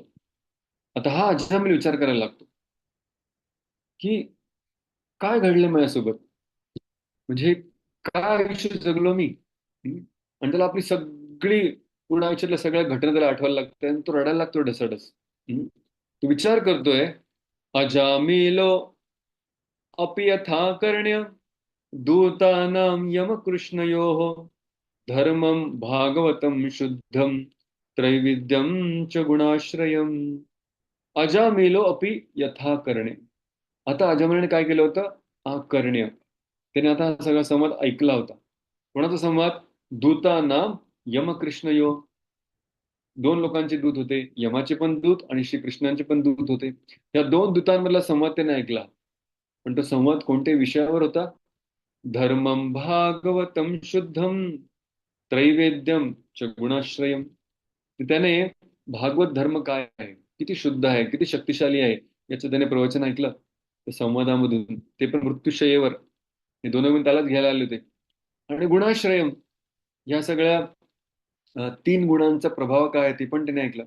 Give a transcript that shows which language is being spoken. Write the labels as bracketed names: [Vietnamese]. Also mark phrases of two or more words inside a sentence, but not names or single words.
[Marathi] आता हा अजमेर विचार करायला लागतो की काय घडलं माझ्यासोबत, म्हणजे काय आयुष्य जगलो मी. आणि त्याला आपली सगळी पूर्ण आयुष्यातल्या सगळ्या घटना त्याला आठवायला लागतात आणि तो रडायला लागतो ढसढस. तो विचार करतोय, [Sanskrit] अजामिलो अपि यथा कर्ण्य दूतानां यमकृष्णयोः धर्मं भागवतं शुद्धं त्रैविध्यं च गुणाश्रयम् अजामिलो अपि यथा कर्णे. [Marathi] आता अजामिळने काय केलं होतं? हा कर्ण्य. त्याने आता हा सगळा संवाद ऐकला होता. कोणाचा संवाद? [Sanskrit] दूतानां यमकृष्णयो. [Marathi] दोन लोकांचे दूत होते, यमाचे पण दूत आणि श्रीकृष्णांचे पण दूत होते. या दोन दूतांमधला संवाद त्याने ऐकला. पण तो संवाद कोणत्या विषयावर होता? [Sanskrit] धर्मं भागवतं शुद्धं त्रैवेद्यम च गुणाश्रयम. [Marathi] त्याने भागवत धर्म काय आहे, किती शुद्ध आहे, किती शक्तिशाली आहे, याचं त्याने प्रवचन ऐकलं त्या संवादामधून. ते पण मृत्यूशय्येवर. हे दोन गुण त्यालाच घ्यायला आले होते. आणि गुणाश्रयम, या सगळ्या तीन गुणांचा प्रभाव काय आहे ते पण त्याने ऐकलं.